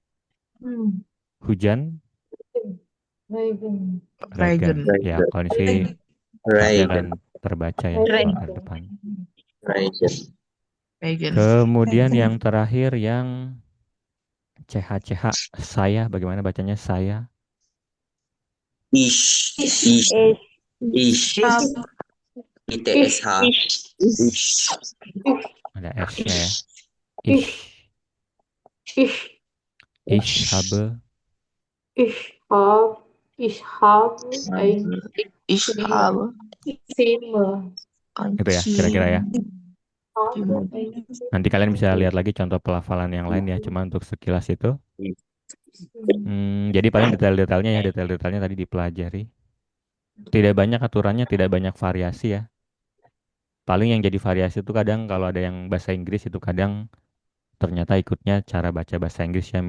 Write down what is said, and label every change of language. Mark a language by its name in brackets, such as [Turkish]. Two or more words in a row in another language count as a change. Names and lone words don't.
[Indonesian] Hujan, regen. Ya, kalau ini sih pasti akan terbaca ya kalau R depan. [German] Regen. [Indonesian] Kemudian yang terakhir yang CH, saya, bagaimana bacanya saya? [German] Ich. Ich. Ich. ITSH. [Indonesian] Ada S-nya ya. [German] Ich. Ich habe. Ich habe ein Zimmer. [Indonesian] Gitu ya, kira-kira ya. Nanti kalian bisa lihat lagi contoh pelafalan yang lain ya. Cuma untuk sekilas itu. Jadi paling detail-detailnya tadi dipelajari. Tidak banyak aturannya, tidak banyak variasi ya. Paling yang jadi variasi itu kadang kalau ada yang bahasa Inggris itu kadang ternyata ikutnya cara baca bahasa Inggris ya.